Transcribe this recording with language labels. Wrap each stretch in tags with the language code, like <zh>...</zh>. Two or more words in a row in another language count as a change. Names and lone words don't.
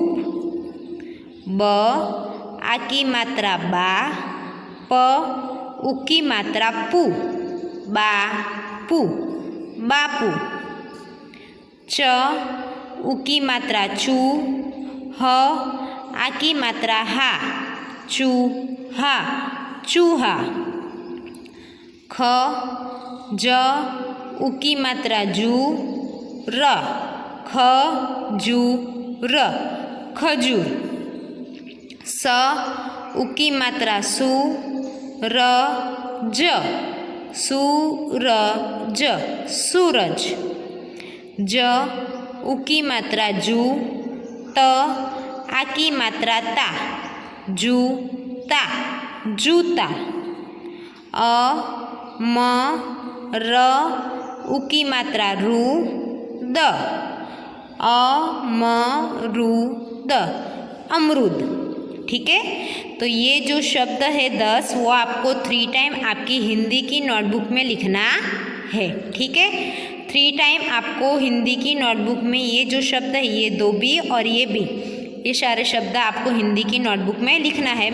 <hi>ब, आ की मात्रा बा, प, उ की मात्रा पू, बापू, बापू। च, उ की मात्रा चू, ह, आ की मात्रा हा, चूहा, चूहा। ख, ज, उ की मात्रा जू, र, ख, जू, र, खजूर। स, उ की मात्रा सू, र, ज, सूरज, सूरज। ज, उ की मात्रा जू, त, आ की मात्रा ता, जूता, जूता। अ, म, र, उ की मात्रा रू, द, अ, म, रू, द, अमरूद। ठीक है, तो ये जो शब्द है 10 वो आपको 3 टाइम आपकी हिंदी की नोटबुक में लिखना है। ठीक है, 3 टाइम आपको हिंदी की नोटबुक में ये जो शब्द है, ये 2 बी और ये बी, ये सारे शब्द आपको हिंदी की नोटबुक में लिखना है।</hi>